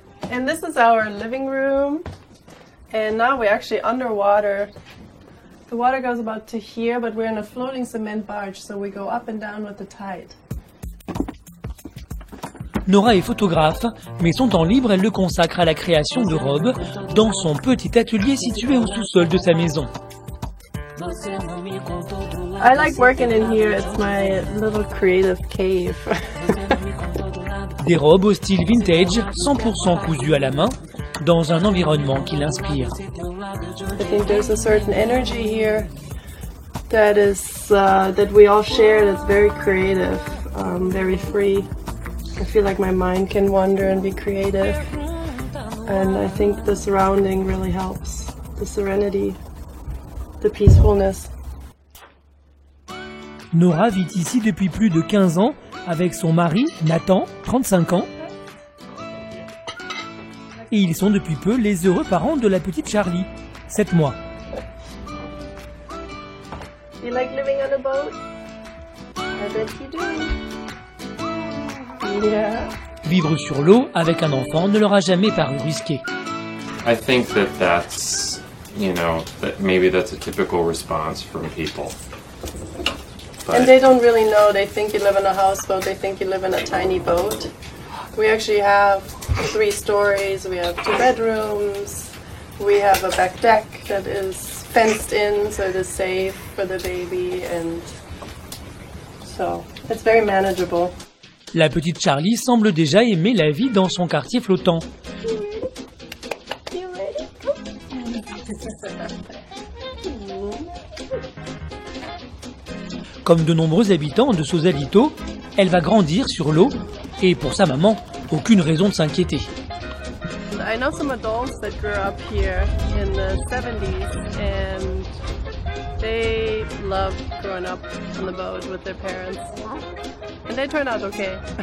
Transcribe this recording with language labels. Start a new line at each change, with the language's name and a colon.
English: And this is our living room. And now we're actually underwater. The water goes about to here, but we're in a floating cement barge, so we go up and down with the tide.
French: Nora est photographe, mais son temps libre, elle le consacre à la création de robes dans son petit atelier situé au sous-sol de sa maison.
English: I like working in here. It's my little creative cave.
French: Des robes au style vintage, 100% cousues à la main, dans un environnement qui l'inspire.
English: I think there's a certain energy here that is that we all share. That's very creative, very free. I feel like my mind can wander and be creative, and I think the surrounding really helps. The serenity, the peacefulness.
French: Nora vit ici depuis plus de 15 ans avec son mari, Nathan, 35 ans. Et ils sont depuis peu les heureux parents de la petite Charlie, 7 mois.
English: You like living on a boat? I bet you do. Yeah.
French: Vivre sur l'eau avec un enfant ne leur a jamais paru risqué.
English: I think that that's, that maybe that's a typical response from people. And they don't really know. They think you live in a houseboat. They think you live in a tiny boat. We actually have 3 stories. We have 2 bedrooms. We have a back deck that is fenced in, so it is safe for the baby, and so it's very manageable.
French: La petite Charlie semble déjà aimer la vie dans son quartier flottant. Comme de nombreux habitants de Sausalito, elle va grandir sur l'eau et pour sa maman, aucune raison de s'inquiéter.
English: I know some adults that grew up here in the 70s and they loved growing up on the boat with their parents. And they turned out okay.